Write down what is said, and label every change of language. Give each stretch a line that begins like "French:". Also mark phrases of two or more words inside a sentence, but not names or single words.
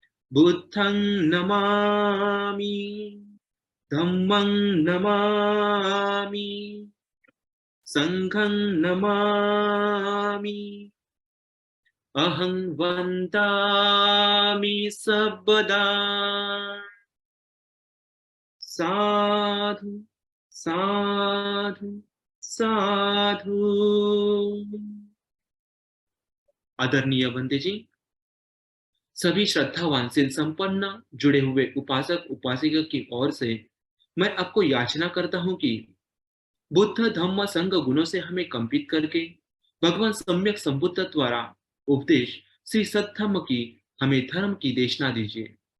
Pali: बुद्धं नमामि, धम्मं नमामि, संघं नमामि, अहं वन्दामि सर्वदा। साधु साधु साधु।
Hindi: आदरणीय बंदे जी, सभी श्रद्धावान से संपन्न जुड़े हुए उपासक उपासिका की ओर से मैं आपको याचना करता हूं कि बुद्ध धम्म संघ गुणों से हमें कंपित करके भगवान सम्यक संबुद्ध द्वारा उपदेश श्री सत्धम्म की हमें धर्म की देशना दीजिए।